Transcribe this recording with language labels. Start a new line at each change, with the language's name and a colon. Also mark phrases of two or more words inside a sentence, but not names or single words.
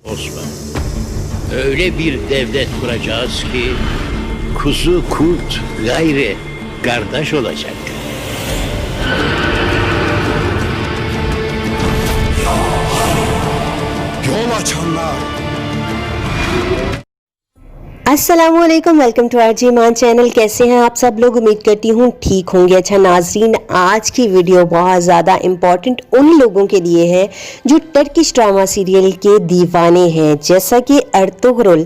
Turkish: Osman, öyle bir devlet kuracağız ki kuzu kurt gayrı kardeş olacak. Yol açanlar.
Urdu: अस्सलामुअलैकुम,
English: welcome to RJ Iman channel.
Urdu: کیسے ہیں آپ سب لوگ? امید کرتی ہوں ٹھیک ہوں گے۔ اچھا ناظرین، آج کی ویڈیو بہت زیادہ امپورٹنٹ ان لوگوں کے لیے ہے جو
English: Turkish drama serial
Urdu: کے دیوانے ہیں، جیسا کہ ارطغرل.